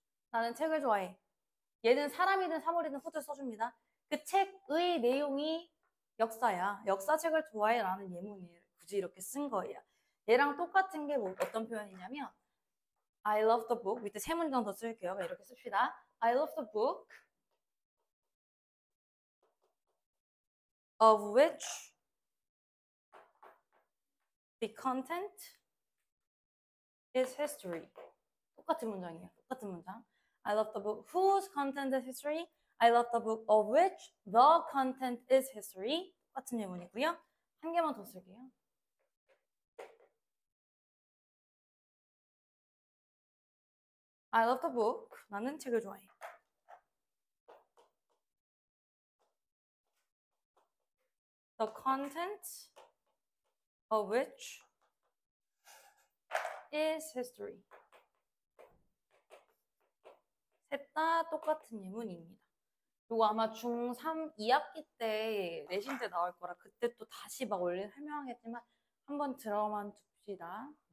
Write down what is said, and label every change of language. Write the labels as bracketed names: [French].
[Korean] 나는 책을 좋아해. 얘는 사람이든 사물이든 후드 써줍니다. 그 책의 내용이 역사야. 역사책을 좋아해 라는 예문을 굳이 이렇게 쓴 거예요. 얘랑 똑같은 게 뭐, 어떤 표현이냐면 [English] I love the book. [Korean] 밑에 세 문장 더 쓸게요. 이렇게 씁시다. [English] I love the book of which the content is history. [Korean] 똑같은 문장이에요. 똑같은 문장. [English] I love the book whose content is history. I love the book of which the content is history. [Korean] 똑같은 예문이고요. 한 개만 더 쓸게요. [English] I love the book. [Korean] 나는 책을 좋아해. [English] The content of which is history. [Korean] 셋 다 똑같은 예문입니다. 이거 아마 중3 2학기 때 내신 때 나올 거라 그때 또 다시 막 원래 설명하겠지만 한번 들어만 둡시다.